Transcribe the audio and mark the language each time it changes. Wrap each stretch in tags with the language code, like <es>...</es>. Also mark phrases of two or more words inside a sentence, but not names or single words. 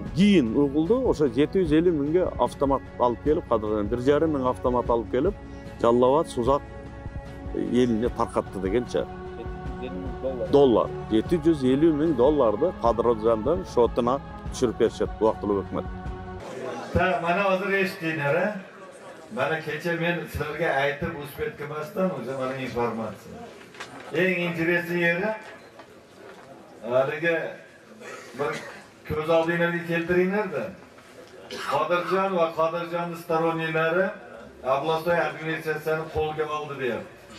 <ky>Кийин угулду, ошо 750.000 автомат алып келип, Кадыржан 1,5 мың автомат алып келип, Жалал Абад, Сузак элине таркатты дегенче. $750.000. $750.000 Кадыржандын шотуна түшүрүп беришет убактылуу өкмөт.</ky> <uz>Mana hozir eshitdinglar, mana kecha men sizlarga aytib uspet qilmasdan o'zi mana informatsiya. Eng interesli yeri haligi bir ko'z oldinglarga keltiringlar-da. Qodirjon va Qodirjon storonniylari Ablostoy administratsiyani qo'lga oldi deyapti.</uz>